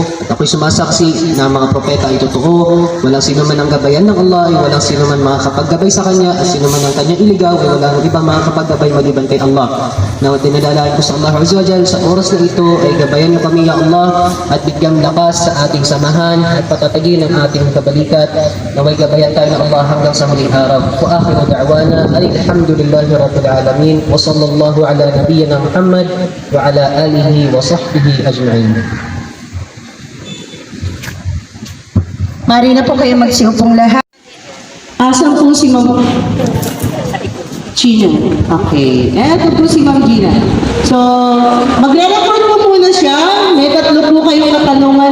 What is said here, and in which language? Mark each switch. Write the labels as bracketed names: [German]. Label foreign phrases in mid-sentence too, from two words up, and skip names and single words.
[Filipino] At ako'y sumasaksi na ang mga propeta ay totoo. Walang sino man ang gabayan ng Allah ay walang sino man makakapaggabay sa Kanya. At sino man ang Kanyang iligaw ay walang ibang makakapaggabay maliban kay Allah. Na dinadalain ko sa [Arabic] الله عز وجل [Filipino] sa oras na ito ay gabayan niyo kami [Arabic] يا الله [Filipino] at bigyang lakas sa ating samahan at patatagin ang ating kabalikat. Naway gabayan tayo ng Allah hanggang sa huling araw. [Arabic] وآخر دعوانا الحمد لله رب العالمين وصلى الله على نبينا محمد وعلى آله وصحبه أجمعين. [Filipino] Mari na po kayo magsiupong lahat. Asan po si Ma'am Gina? Okay. Eto po si Ma'am Gina. So, magre-record po muna siya. May 3 po kayong katanungan.